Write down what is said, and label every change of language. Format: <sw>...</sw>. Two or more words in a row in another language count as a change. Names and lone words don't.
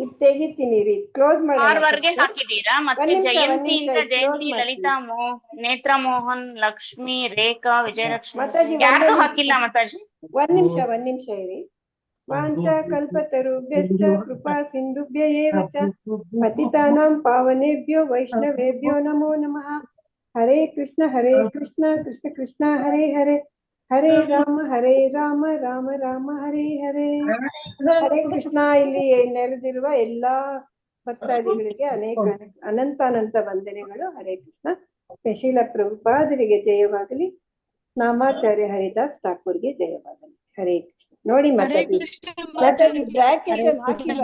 <kn>ತೆಗಿತೀನಿ ರೀ, ಕ್ಲೋಸ್ ಮಾಡಿ ಹಾಕಿದೀರಾ? ಮತ್ತೆ ಜಯಂತಿಯಿಂದ ಜಯಂತಿ, ಲಲಿತಾ, ನೇತ್ರ ಮೋಹನ್, ಲಕ್ಷ್ಮಿ, ರೇಖಾ, ವಿಜಯಲಕ್ಷ್ಮಿ ಯಾರು ಹಾಕಿಲ್ಲ ಮಾತಾಜಿ. 1 ನಿಮಿಷ ಇರಿ.</kn> <sa>ವಾಂಚ ಕಲ್ಪತರುಭ್ಯಶ್ಚ ಕೃಪಾ ಸಿಂಧುಭ್ಯ ಏವ ಚ ಪತಿತಾನಾಂ ಪಾವನೇಭ್ಯೋ ವೈಷ್ಣವೇಭ್ಯೋ ನಮೋ ನಮಃ. ಹರೇ ಕೃಷ್ಣ ಕೃಷ್ಣ ಕೃಷ್ಣ ಹರೇ ಹರೇ, ಹರೇ ರಾಮ ರಾಮ ರಾಮ ಹರೇ ಹರೇ. ಹರೇ ಕೃಷ್ಣ.</sa> <kn>ಇಲ್ಲಿ ನೆರೆದಿರುವ ಎಲ್ಲಾ ಭಕ್ತಾದಿಗಳಿಗೆ ಅನಂತ ವಂದನೆಗಳು.</kn> <sa>ಹರೇ ಕೃಷ್ಣ.</sa> <kn>ಶ್ರೀಲ ಪ್ರಭುಪಾದರಿಗೆ ಜಯವಾಗಲಿ. ನಾಮಾಚಾರ್ಯ ಹರಿದಾಸ್ ಠಾಕೂರ್ಗೆ ಜಯವಾಗಲಿ.</kn> <sa>ಹರೇ ಕೃಷ್ಣ.</sa> <kn>ನೋಡಿ ಮಾತಾಜಿ ಬ್ರಾಕೆಟ್ ಅಲ್ಲಿ ಹಾಕಿಲ್ಲ</kn>